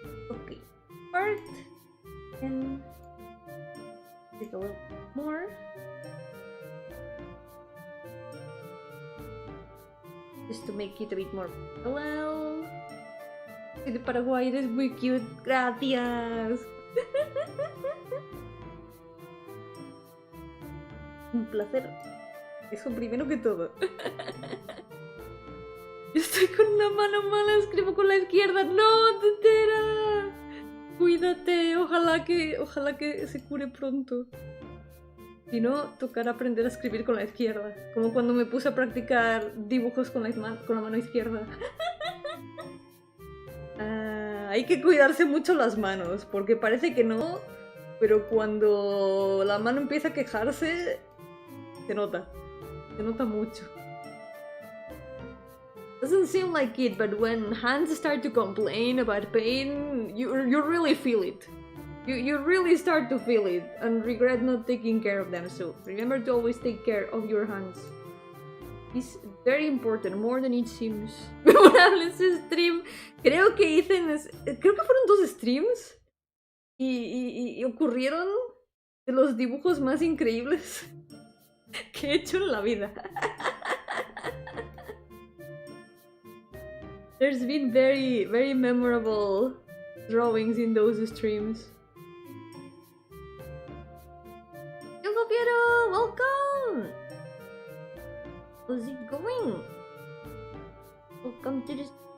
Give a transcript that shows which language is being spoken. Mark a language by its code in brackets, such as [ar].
[en] Okay, part and take a little more. Just to make it a bit more parallel. [es] De Paraguay, eres muy cute. Gracias. Un placer. Eso primero que todo. Yo estoy con una mano mala, escribo con la izquierda. ¡No, tetera! Cuídate, ojalá que se cure pronto. Si no, tocará aprender a escribir con la izquierda. Como cuando me puse a practicar dibujos con la mano izquierda. Hay que cuidarse mucho las manos, porque parece que no, pero cuando la mano empieza a quejarse, se nota mucho. [en] Doesn't seem like it, but when hands start to complain about pain, you really feel it. You really start to feel it and regret not taking care of them. So remember to always take care of your hands. It's very important, more than it seems. [es] Memorable ese stream. Creo que fueron 2 streams y ocurrieron de los dibujos más increíbles que he hecho en la vida. [en] There's been very, very memorable drawings in those streams. Hello, Piero! Welcome! How's it going? Welcome to this.